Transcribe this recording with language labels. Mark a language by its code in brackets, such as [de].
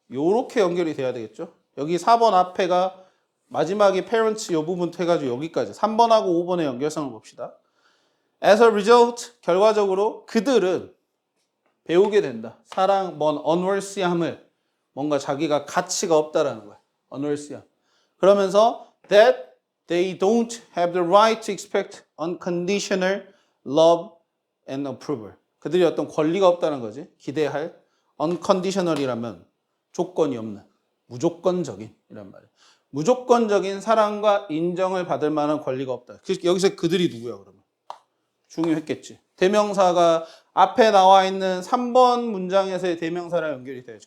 [ko] 요렇게 연결이 돼야 되겠죠? 여기 4번 앞에가 마지막에 parents 요 부분부터 해가지고 여기까지 3번하고 5번의 연결성을 봅시다. As a result, 결과적으로 그들은 배우게 된다. 사랑, unworthy함을 뭔가 자기가 가치가 없다라는 거야. unworthy함. [en] 그러면서 that they don't have the right to expect unconditional love and approval. [ko] 그들이 어떤 권리가 없다는 거지. 기대할 unconditional이라면 조건이 없는 무조건적인 이란 말이야. 무조건적인 사랑과 인정을 받을 만한 권리가 없다. 여기서 그들이 누구야 그러면? 중요했겠지. 대명사가 앞에 나와 있는 3번 문장에서의 대명사랑 연결이 돼야지.